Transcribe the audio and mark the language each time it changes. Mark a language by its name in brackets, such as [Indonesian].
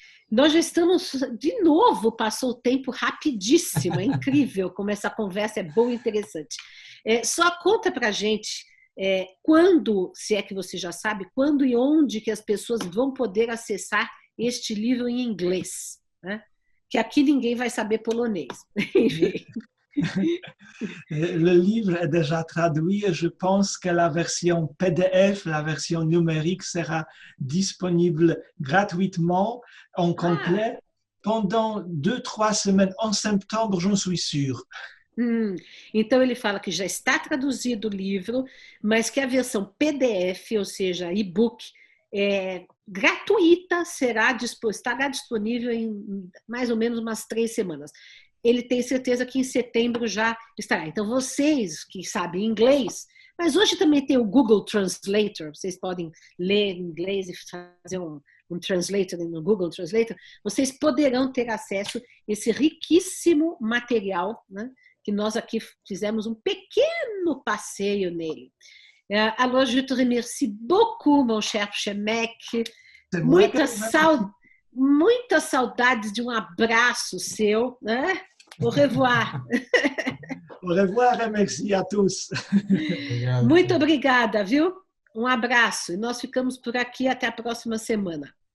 [Portuguese] Nós já estamos, de novo, passou o tempo rapidíssimo, é incrível como essa conversa é boa e interessante. Só conta pra gente quando, se é que você já sabe, quando e onde que as pessoas vão poder acessar este livro em inglês, né? Que aqui ninguém vai saber polonês. [French] Le livre est déjà traduit et je pense que la version PDF, la version numérique, sera disponible gratuitement en complet pendant 2-3 semaines en septembre, j'en suis sûr. [Portuguese] Então ele fala que já está traduzido o livro, mas que a versão PDF, ou seja, e-book, gratuita, estará disponível em mais ou menos umas 3 semanas. Ele tem certeza que em setembro já estará. Então, vocês que sabem inglês, mas hoje também tem o Google Translator, vocês podem ler em inglês e fazer um translator no Google Translator, vocês poderão ter acesso a esse riquíssimo material, né, que nós aqui fizemos um pequeno passeio nele. [French] Alors, je te remercie beaucoup, mon cher Przemek. [Portuguese] Muita saudade. muitas saudades de um abraço seu, né? [French] Au revoir. Au revoir et merci à tous. [Portuguese] Obrigado. Muito obrigada, viu? Um abraço. E nós ficamos por aqui até a próxima semana.